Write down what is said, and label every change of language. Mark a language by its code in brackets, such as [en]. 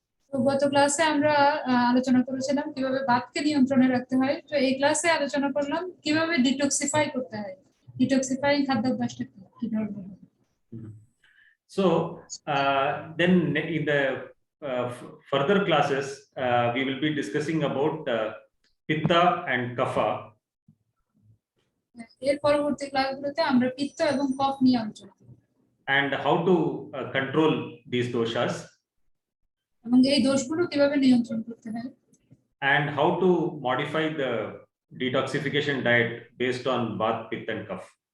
[bn] তো গত ক্লাসে আমরা আলোচনা করেছিলাম কিভাবে বাতকে নিয়ন্ত্রণে রাখতে হয়, তো এই ক্লাসে আলোচনা করলাম কিভাবে ডিটক্সিফাই করতে হয়, ডিটক্সিফাইং খাদ্যাভ্যাসটা কিভাবে হবে। [en] So then in the further classes we will be discussing about Pitta and Kapha. [bn] এর পরবর্তী ক্লাসগুলোতে আমরা পিত্ত এবং কফ নিয়ে আলোচনা করব, [en] and how to control these doshas, [bn] এবং এই দোষগুলো কিভাবে নিয়ন্ত্রণ করতে হয়, [en] and how to modify the detoxification diet based on Vata, Pitta and Kapha.